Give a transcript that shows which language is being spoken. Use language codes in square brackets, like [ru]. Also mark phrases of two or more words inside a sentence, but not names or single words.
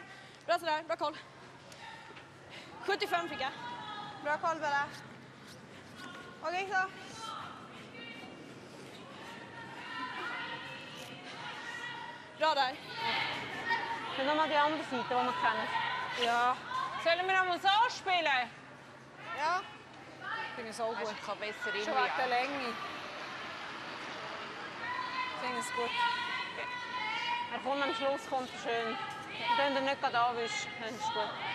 [sv] Bra sådär, bra koll. 75 fick jag. Bra koll Bella. Okej så. Bra där. Men de hade ju andra sidor vad man kan. Ja. [de] Sollen wir noch Massage spielen? Ja. Finde ich so gut. Ich kann besser rein. Schon wegen der Länge. Finde ich gut. Er kommt am Schluss, kommt er schön. Und wenn er nicht gerade anwischt, dann ist es gut.